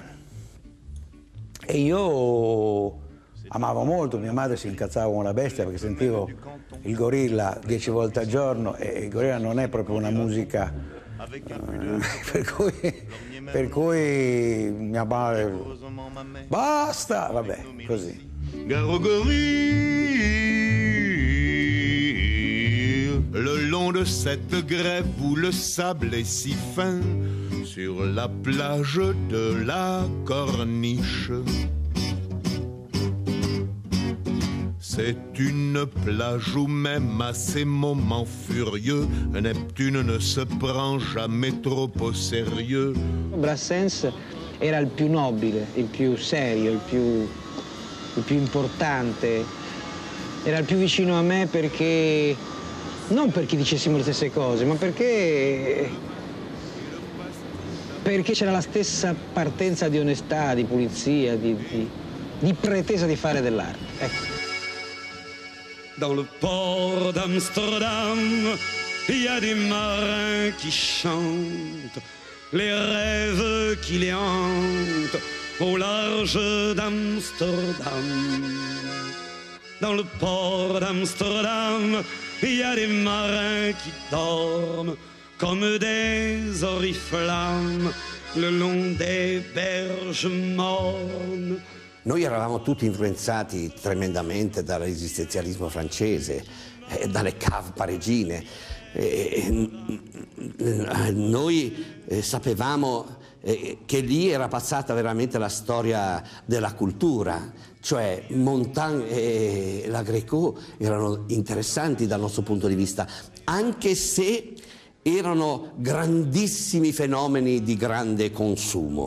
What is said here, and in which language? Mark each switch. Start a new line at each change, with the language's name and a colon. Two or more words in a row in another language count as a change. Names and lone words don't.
Italian: E io amavo molto, mia madre si incazzava come una bestia perché sentivo il gorilla 10 volte al giorno e il gorilla non è proprio una musica per cui mia madre basta, vabbè, così.
French: Le long de cette grève où le sable est si fin, sur la plage de la Corniche. C'est une plage où même à ces moments furieux, Neptune ne se prend jamais trop au sérieux.
Italian: Brassens era il più nobile, il più serio, il più importante, era il più vicino a me perché, non perché dicessimo le stesse cose, ma perché c'era la stessa partenza di onestà, di pulizia, di pretesa di fare dell'arte. Ecco.
French: Dans le port d'Amsterdam, il y a des marins qui chantent les rêves qui les hantent au large d'Amsterdam. Dans le port d'Amsterdam, il y a des marins qui dorment comme des oriflammes le long des berges mornes.
Italian: Noi eravamo tutti influenzati tremendamente dall'esistenzialismo francese, dalle cave parigine. Noi sapevamo che lì era passata veramente la storia della cultura, cioè Montand e la Greco erano interessanti dal nostro punto di vista, anche se erano grandissimi fenomeni di grande consumo.